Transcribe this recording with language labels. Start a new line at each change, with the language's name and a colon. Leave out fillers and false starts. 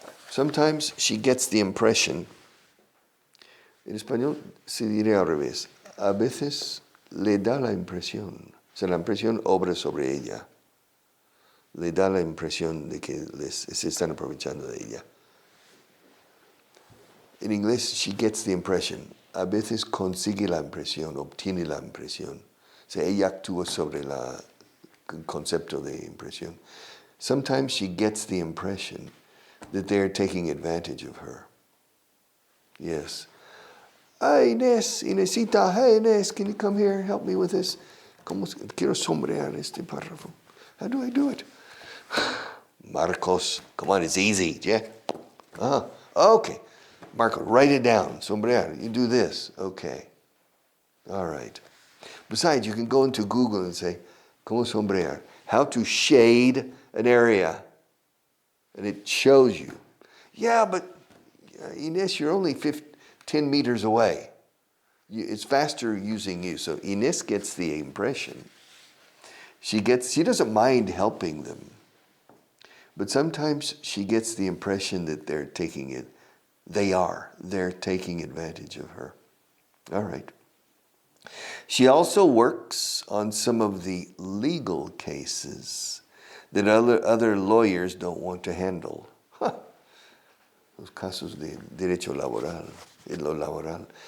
English: Sometimes she gets the impression,
Spanish: en español se diría al revés, a veces le da la impresión, o sea, la impresión obra sobre ella, le da la impresión de que se están aprovechando de ella. En inglés,
English: she gets the impression,
Spanish: a veces consigue la impresión, obtiene la impresión, o sea, ella actúa sobre el concepto de impresión.
English: Sometimes she gets the impression that they're taking advantage of her. Yes. Hey, Inésita, hey, Inés, can you come here and help me with this?
Spanish: Quiero sombrear este párrafo.
English: How do I do it? Marcos, come on, it's easy, yeah? Okay. Marcos, write it down. Sombrear, you do this. Okay. All right. Besides, you can go into Google and say,
Spanish: ¿Cómo sombrear?
English: How to shade an area. And it shows you. Yeah, but Inés, you're only 10 meters away. It's faster using you. So Inés gets the impression. She doesn't mind helping them. But sometimes she gets the impression that they're taking advantage of her. All right. She also works on some of the legal cases that other lawyers don't want to handle.
Spanish: Los casos de derecho laboral, en lo laboral.